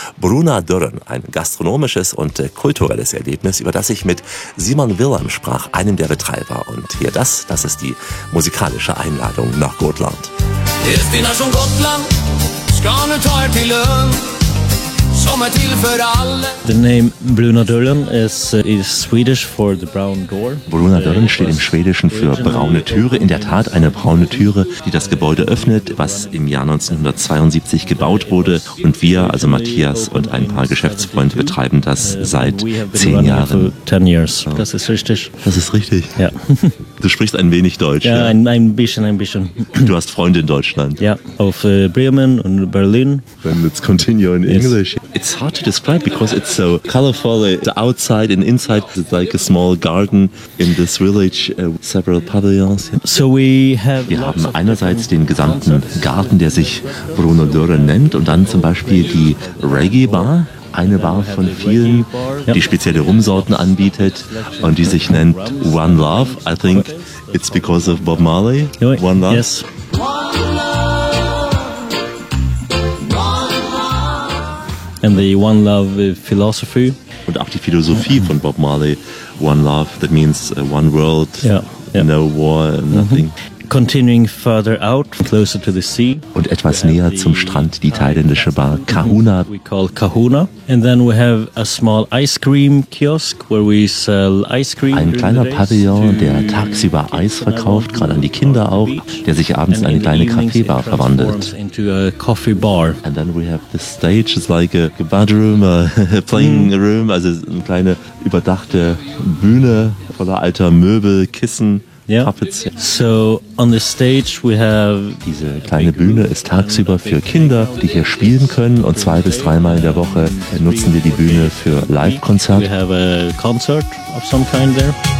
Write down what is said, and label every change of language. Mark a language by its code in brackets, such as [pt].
[de] Bruna Dürren, ein gastronomisches und kulturelles Erlebnis, über das ich mit Simon Willem sprach, einem der Betreiber. Und hier das ist die musikalische Einladung nach Gotland. Ich bin schon Gotland, ich kann nicht halt die Lön. [en] The name Bruna Dürren is Swedish for the brown door. [de] Bruna Dürren steht im Schwedischen für braune Türe. In der Tat eine braune Türe, die das Gebäude öffnet, was im Jahr 1972 gebaut wurde. Und wir, also Matthias und ein paar Geschäftsfreunde, betreiben das seit 10 Jahren. [en] 10 years. [de] Das ist richtig. Das ist richtig. Ja. Du sprichst ein wenig Deutsch. Ja, ein bisschen. Du hast Freunde in Deutschland. Ja, auf Bremen und Berlin. [en] Then let's continue in English. Yes. It's hard to describe because it's so colorful. The outside and inside is like a small garden in this village, several pavilions. So we have. [de] Wir haben einerseits den gesamten Garten, der sich Bruno Dürren nennt, und dann zum Beispiel die Reggae Bar. Eine Bar von vielen, die spezielle Rumsorten anbietet und die sich nennt One Love. [en] I think it's because of Bob Marley. One Love. Yes. And the One Love philosophy. [de] Und auch die Philosophie von Bob Marley. [en] One Love, that means one world, no war, nothing. Continuing further out, closer to the sea. [de] Und etwas näher zum Strand, die thailändische Bar Kahuna. [en] We call Kahuna. And then we have a small ice cream kiosk where we sell ice cream. [de] Ein kleiner Pavillon, der tagsüber Eis verkauft, gerade an die Kinder auch, der sich abends in eine kleine Kaffeebar verwandelt. [en] Into a coffee bar. And then we have this stage, it's like a bedroom, a playing room, [de] also eine kleine überdachte Bühne voller alter Möbel, Kissen. [en] Puppets. So on the stage we have [de] diese kleine Bühne ist tagsüber für Kinder, die hier spielen können, und zwei bis dreimal in der Woche nutzen wir die Bühne für Live-Konzert. [en] We have a concert of some kind there.